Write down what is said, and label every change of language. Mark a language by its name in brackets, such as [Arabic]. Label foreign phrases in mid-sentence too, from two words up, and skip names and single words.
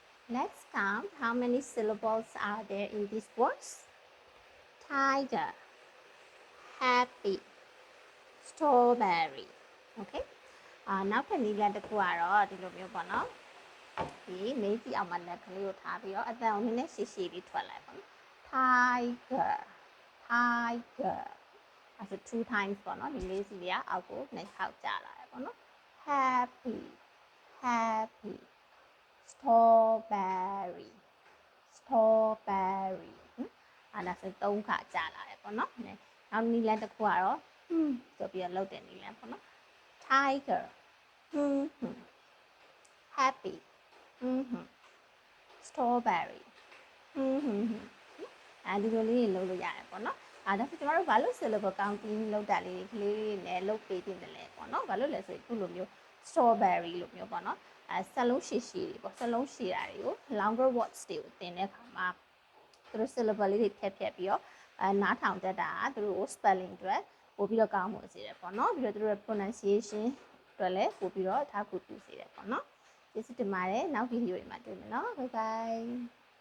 [English] Let's count how many syllables are there in these words. Tiger, happy, strawberry. [Burmese] Okay. နောက်ထပ်နည်းလမ်းတစ်ခုကတော့ဒီလိုမျိုးပေါ့နော်ဒီမေးကြည့်အောင်မှလက်ကလေးကိုထား ပြီးတော့အတန်ကိုနည်းနည်းရှည်ရှည်လေးထွက်လိုက်ပေါ့နော် [English] Tiger Tiger [Burmese] အဲ့ဒါ [English] two times [Burmese] ပေါ့နော်ဒီလေးစီလေးကအောက်ကိုနှစ်ခေါက်ကျလာတယ်ပေါ့နော် [English] Happy Happy Strawberry Strawberry [Burmese] အဲ့ဒါဆိုသုံးခါကျလာတယ်ပေါ့နော်နောက်နည်းလမ်းတစ်ခုကတော့ဆိုပြီးတော့လုပ်တဲ့နည်းလမ်းပေါ့နော် Tiger [English] Happy Strawberry [Burmese] အဲဒီလိုလေးတွေလုပ်လို့ရတယ်ပေါ့နော်ဒါဆိုကျမတို့ဘာလို့ [English] syllable counting [Burmese] လုပ်တာလေးက လေးနဲ့လုပ်ပေးတင်တယ်လဲပေါ့နော်ဘာလို့လဲဆိုရင်ခုလိုမျိုး strawberry လို့မျိုးပေါ့နော်စလုံးရှည်ရှည်တွေပေါ့စလုံးရှည်တာတွေကို [English] longer words [Burmese] တွေကိုသင်တဲ့အခါမှာသူတို့ syllable လေးတွေဖြတ်ပြီးတော့နားထောင်တတ်တာသူတို့ spelling အတွက်ပို့ပြီးတော့ကောင်းမှုစေတယ်ပေါ့နော်ပြီးတော့သူတို့ pronunciation အတွက်လည်းပို့ပြီးတော့အထောက်အကူပြုစေတယ်ပေါ့နော်ကျေးဇူးတင်ပါတယ်နောက်ဗီဒီယိုတွေမှာတွေ့မယ်နော် [English] bye bye